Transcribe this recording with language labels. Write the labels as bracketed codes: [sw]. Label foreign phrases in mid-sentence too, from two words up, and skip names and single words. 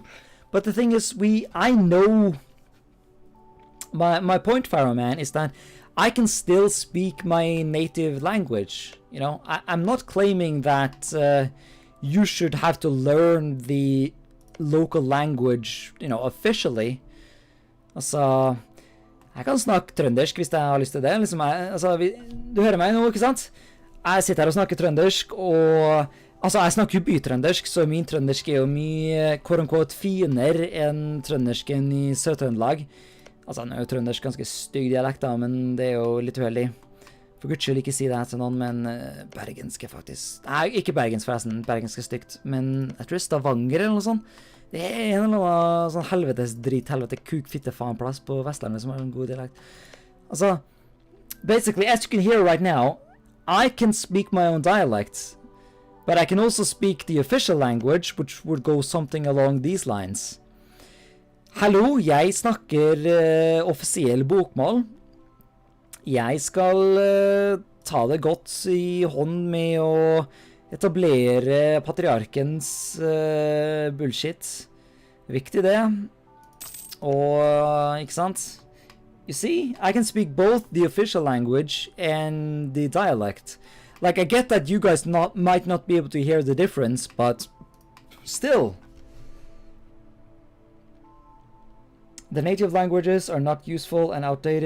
[en] But the thing is, I know... My point, Pharaoh Man, is that I can still speak my native language. You know, I'm not claiming that you should have to learn the local language, you know, officially. [no] Altså, jeg kan snakke trøndersk hvis jeg har lyst til det. Liksom, du hører meg nå, ikke sant? Jeg sitter her og snakker trøndersk, og altså, jeg snakker jo bytrøndersk, så min trøndersk er jo mye quote-unquote finere enn trøndersken i Sør-Trøndelag. Altså, nå er jo trøndersk ganske stygg dialekt da, men det er jo litt uheldig. For Guds skyld ikke si det til noen, men bergensk er faktisk... Nei, ikke bergensk forresten, bergensk er stygt, men jeg tror det er Stavanger eller noe sånt. Det er en eller annen sånn helvetes kuk, fitte, faen plass på Vestlandet som har en god dialekt. Altså, [en] basically, as you can hear right now, I can speak my own dialect, but I can also speak the official language, which would go something along these lines. [no] Hallo, jeg snakker offisiell bokmål. Jeg skal ta det godt i hånd med å etablere patriarkens bullshit. Viktig det. Og, ikke sant? [en] You see, I can speak both the official language and the dialect. Like, I get that you guys might not be able to hear the difference, but still. The native languages are not useful and outdated.